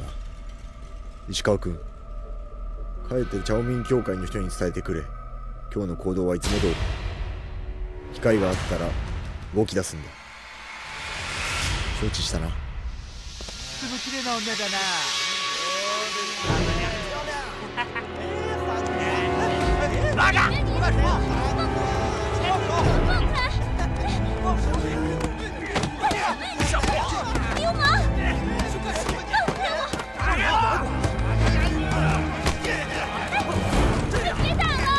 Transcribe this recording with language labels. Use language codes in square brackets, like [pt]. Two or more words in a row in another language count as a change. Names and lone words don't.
[ja] 石川君、帰ってチャオミン協会の人に伝えてくれ。今日の行動はいつも通り。機会があったら動き出すんだ。承知したな。这么綺麗な女だな。 [zh] 哪个？你干什么？放开！放开！流氓！放开我！别打了！